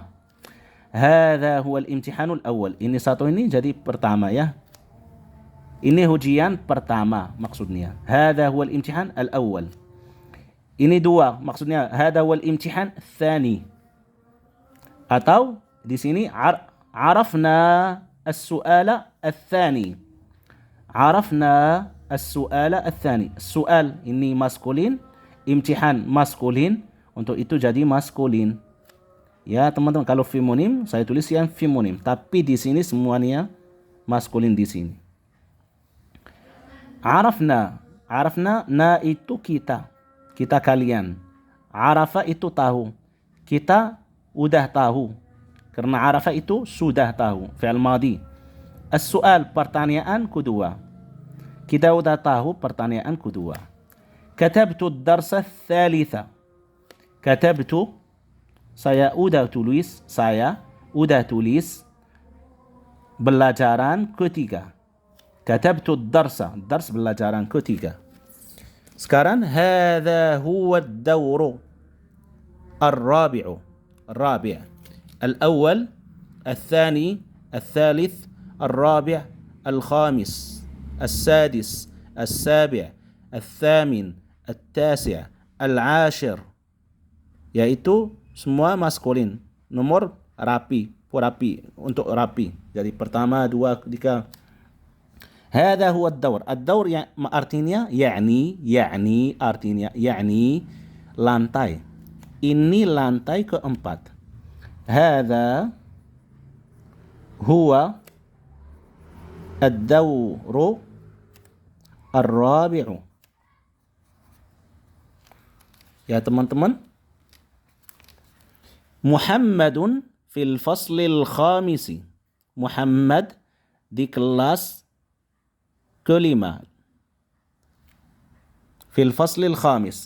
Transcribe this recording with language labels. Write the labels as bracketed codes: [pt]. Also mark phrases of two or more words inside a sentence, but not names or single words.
[ar] هذا هو الامتحان الأول. [id] Ini satu ini jadi pertama ya. Ini ujian pertama maksudnya. [ar] هذا هو الامتحان الأول. [id] Ini dua, maksudnya [ar] هذا هو الامتحان الثاني. [id] Atau di sini [ar] عرفنا السؤال الثاني. عرفنا السؤال الثاني. [id] Soal ini maskulin, imtihan maskulin, untuk itu jadi maskulin. Ya, teman-teman, kalau femonim saya tulis yang femonim, tapi di sini semuanya maskulin di sini. Arafna, arafna na itu kita. Kita kalian. Arafa itu tahu. Kita udah tahu. Karena arafa itu sudah tahu. [ar] فعل ماض. [id] As-su'al, pertanyaan kedua. Kita udah tahu pertanyaan kedua. [ar] كتبت الدرس الثالث. Katabtu, [id] saya udah tulis. Saya udah tulis pelajaran ketiga. [ar] كتبت الدرس. [id] Dars pelajaran ketiga. [ar] Sekarang هذا هو الدور الرابع الأول الثاني الثالث الرابع الخامس السادس السابع الثامن التاسع العاشر, [id] yaitu semua maskulin, nomor rapi, untuk rapi. Jadi pertama, dua, tiga. [ar] هذا هو الدور. [id] الدور artinya artinya lantai. Ini lantai keempat. [ar] هذا هو الدور الرابع. [id] Ya teman-teman. [ar] محمد في الفصل الخامس. [id] Muhammad di kelas kelima. [ar] في الفصل الخامس.